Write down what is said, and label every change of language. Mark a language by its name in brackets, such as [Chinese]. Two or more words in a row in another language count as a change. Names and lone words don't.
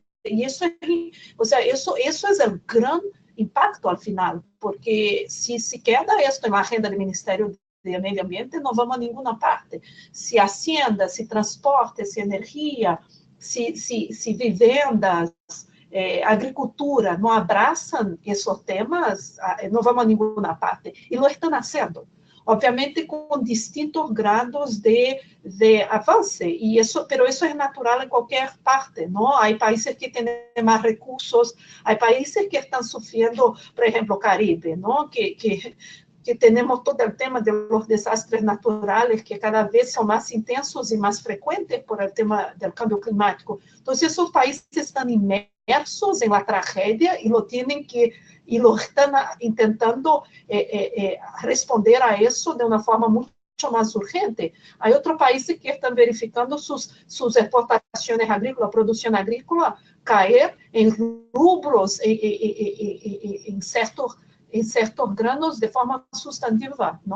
[Spanish] Y eso es el gran impacto al final, porque si queda esto en la agenda del Ministerio de Medio Ambiente, no vamos a ninguna parte. Si Hacienda, si transporte, si energía, si vivendas, agricultura [Portuguese] no abraçam esses temas, não vamos a nenhuma parte. E lo estão fazendo, obviamente com distintos [Spanish] grados de avance, pero [Portuguese] isso é natural em qualquer parte, não? Há países que têm mais recursos, há países que estão sofrendo, por exemplo, o Caribe, não? Que temos todo o tema [Spanish] de los desastres naturales [Portuguese] que cada vez são mais intensos e mais frequentes [Spanish] por el tema [Portuguese] do [Spanish] cambio climático. [Portuguese] Então, esses países estão imersos [Spanish] en la tragedia y lo están intentando responder a eso de una forma mucho más urgente. Hay otros países que están verificando sus exportaciones agrícolas, producción agrícola, caer en rubros, en ciertos granos de forma sustantiva, ¿no?